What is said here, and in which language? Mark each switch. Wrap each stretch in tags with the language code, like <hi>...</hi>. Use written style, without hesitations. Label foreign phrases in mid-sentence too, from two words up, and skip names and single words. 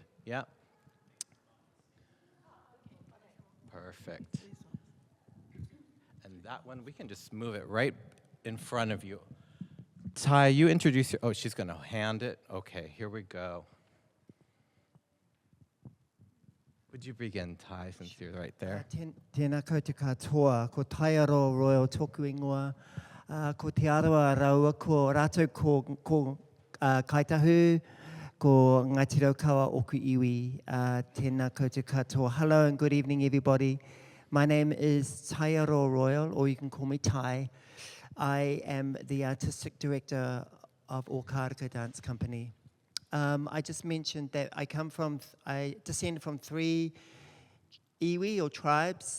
<en>Yeah? Perfect. And that one, we can just move it right in front of you. Ty, you introduce your, oh, she's going to hand it. Okay, here we go. Would you begin, Ty, since you're right there?</en> <mi>Tēnā koutou katoa, ko Taiaroa Royal tōku ingoa, ko Taiaroa raua, ko rātou ko kaitahu, ko Ngāti Raukawa oku iwi, tēnā koutou katoa.</mi> <en>Hello and good evening, everybody. My name is Taiaroa Royal, or you can call me Tai. I am the artistic director of Õkāreka Dance Company. I just mentioned that I descend from 3 iwi or tribes.</en>